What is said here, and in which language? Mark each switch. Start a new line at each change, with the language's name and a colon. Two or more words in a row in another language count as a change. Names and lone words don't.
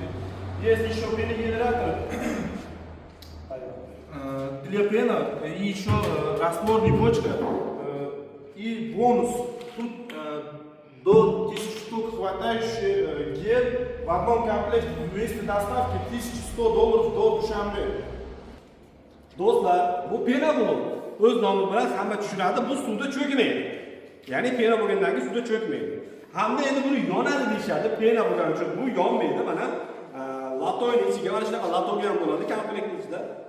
Russian: Есть еще пеногенератор для пена и еще растворная бочка. И бонус. Тут до 1000 штук хватающий гель в одном комплекте вместе доставки $1100 до Душанбе.
Uzbek: Do'stlar, bu pena bo'ladi. O'z nomi bilan hamma tushunadi, bu suvda cho'kmaydi. Ya'ni pena bo'lgandan keyin suvda cho'kmaydi. Hamda endi buni yonadi deyshadi, pena bo'lgani uchun bu yonmaydi. Mana latoyning ichiga mana shunaqa latogi ham bo'ladi komplektning ichida.